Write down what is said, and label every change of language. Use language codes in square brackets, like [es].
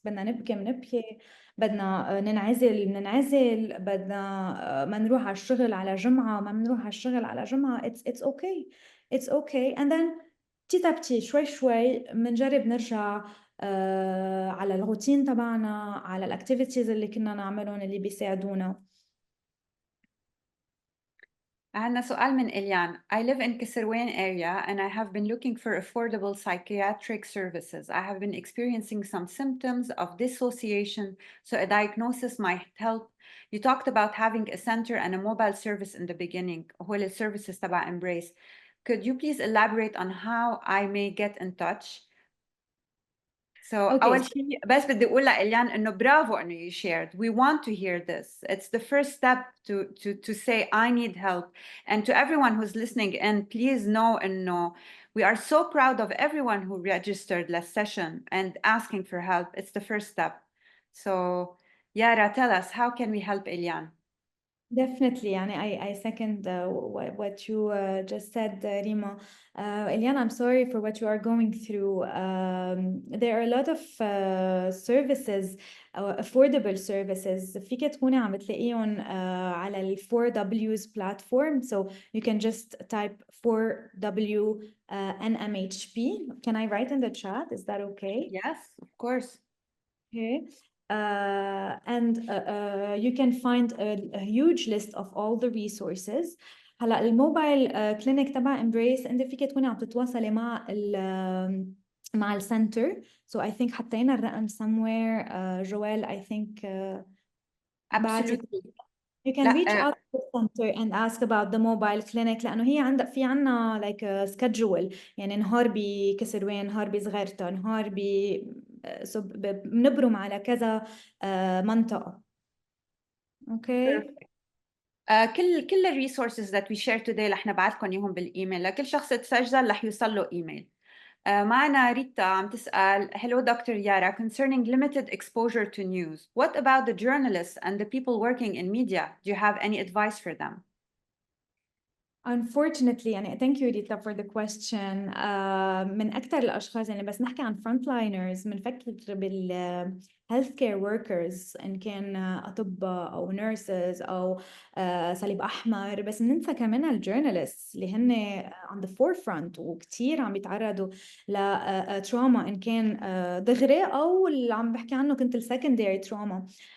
[ar] بدنا نبكي منبكي، بدنا ننعزل، بدنا ما نروح على الشغل على جمعة، ما بنروح على الشغل على جمعة. [en] It's okay. And then [ar] بتيتا بتي شوي بنجرب نرجع على الروتين تبعنا، على الاكتيفيتيز اللي كنا نعملهم اللي بيساعدونا. عندنا سؤال من إليان. [en] I live in Kisirwan area and I have been looking for affordable psychiatric services. I have been experiencing some symptoms of dissociation, so a diagnosis might help. You talked about having a center and a mobile service in the beginning. [ar] هو السيرفيسز تبع Embrace. [en] Could you please elaborate on how I may get in touch? [ar] So أول شيء بس بدي أقول لإليان إنه برافو إنه [en] you shared. We want to hear this. It's the first step to say I need help. And to everyone who's listening in, please know إنه we are so proud of everyone who registered last session and asking for help. It's the first step. So Yara, tell us, how can we help Ilyan? Definitely, يعني I second what you just said, Rima. Eliana, I'm sorry for what you are going through. There are a lot of services, affordable services. [ar] فيك تكوني عم بتلاقيهم على ال 4Ws platform. [en] So you can just type 4W NMHP. Can I write in the chat? Is that okay? Yes, of course. Okay. And you can find a huge list of all the resources. [ar] هلا الموبايل كلينيك تبع Embrace انت فيك تكوني عم تتواصلي مع مع السنتر. [en] So I think [ar] حطينا الرقم [en] somewhere. جوال I think بعتت. Absolutely. You can reach out to the center and ask about the mobile clinic [ar] لأنه هي في عنا [en] like a schedule، [ar] يعني نهار بكسر وين، نهار بصغيرته، نهار بنبرم على كذا منطقة. [en] Okay. [ar] كل الريسورسز [en] that we share today [ar] رح نبعث لكم اياهم بالايميل، لكل شخص تسجل رح يوصل له ايميل. معنا ريتا عم تسأل: [en] Hello Dr. Yara, concerning limited exposure to news, what about the journalists and the people working in media? Do you have any advice for them? Unfortunately يعني thank you Rita for the question. [ar] من أكثر الأشخاص يعني بس نحكي عن frontliners بنفكر بال healthcare workers إن كان أطباء أو nurses أو صليب أحمر، بس ننسى كمان الجورناليست اللي هن [en] on the forefront [ar] وكتير عم بيتعرضوا ل trauma إن كان دغري أو اللي عم بحكي عنه كنت [en] secondary trauma.